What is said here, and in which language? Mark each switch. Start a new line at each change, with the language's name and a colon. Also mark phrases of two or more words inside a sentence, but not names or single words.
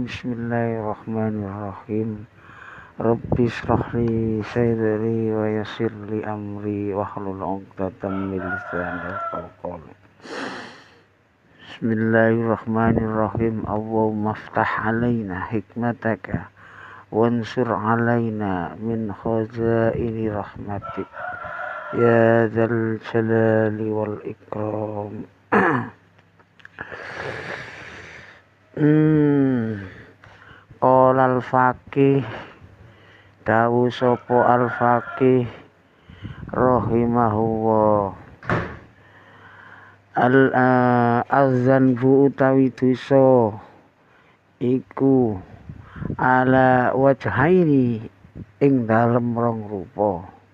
Arabic: بسم الله الرحمن الرحيم. رب اشرح لي صدري ويسر لي أمري واحلل عقدة من لساني يفقهوا قولي. بسم الله الرحمن الرحيم. اللهم افتح علينا حكمتك وانشر علينا من خزائن رحمتك يا ذا الجلال والإكرام. قال الفقيه
Javanese: dawu sopo
Arabic: الفقيه رحمه الله,
Javanese: az-zanbu utawi dosa iku
Arabic: على وجهين
Javanese: ing dalem rong rupa.